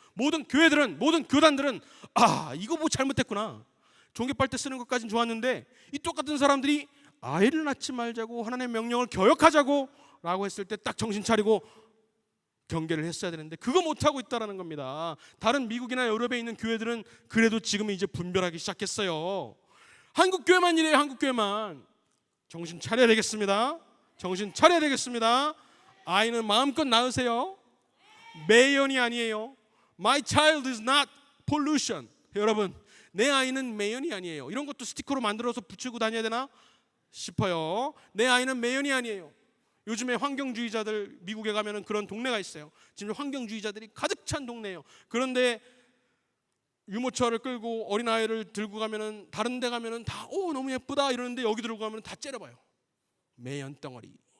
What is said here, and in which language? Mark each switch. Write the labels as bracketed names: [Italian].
[Korean] 모든 교회들은, 모든 교단들은 이거 뭐 잘못됐구나, 종이 빨대 쓰는 것까지는 좋았는데 이 똑같은 사람들이 아이를 낳지 말자고, 하나님의 명령을 거역하자고 라고 했을 때 딱 정신 차리고 경계를 했어야 되는데 그거 못하고 있다는 겁니다. 다른 미국이나 유럽에 있는 교회들은 그래도 지금 이제 분별하기 시작했어요. 한국 교회만 이래요. 한국 교회만. 정신 차려야 되겠습니다. 정신 차려야 되겠습니다. 아이는 마음껏 낳으세요. 매연이 아니에요. [English] My child is not pollution. [Korean] 여러분, 내 아이는 매연이 아니에요. 이런 것도 스티커로 만들어서 붙이고 다녀야 되나 싶어요. 내 아이는 매연이 아니에요. 요즘에 환경주의자들, 미국에 가면은 그런 동네가 있어요. 지금 환경주의자들이 가득 찬 동네예요. 그런데 유모차를 끌고 어린아이를 들고 가면은, 다른 데 가면은 다 너무 예쁘다 이러는데 여기 들고 가면은 다 째려봐요. 매연 덩어리.